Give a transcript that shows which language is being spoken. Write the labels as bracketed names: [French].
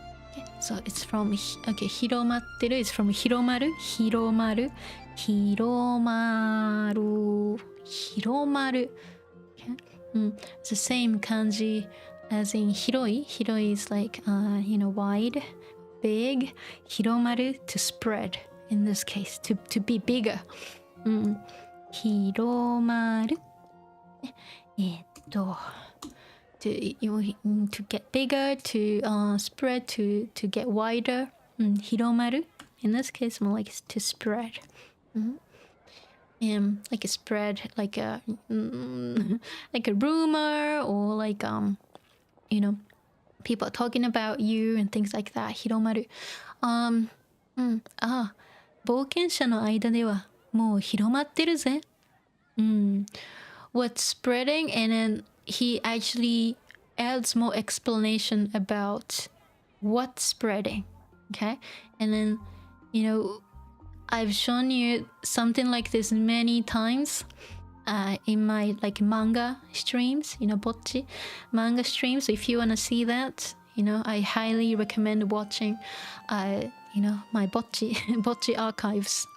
[English] Okay, so it's from okay, 広まってる is from 広まる広まる広まる広まる. It's the same kanji as in hiroi. Hiroi is like, you know, wide, big. Hiromaru, to spread. In this case, to be bigger. Hiromaru. To get bigger, to spread, to get wider. Hiromaru. In this case, more like to spread. Like a spread, like a rumor, or like you know, people talking about you and things like that. [Japanese] 広まる。冒険者の間ではもう広まってるぜ。 [English] What's spreading, and then he actually adds more explanation about what's spreading. Okay, and then, you know, I've shown you something like this many times in my like manga streams, you know, bocchi manga streams. So if you want to see that, you know, I highly recommend watching, you know, my bocchi archives.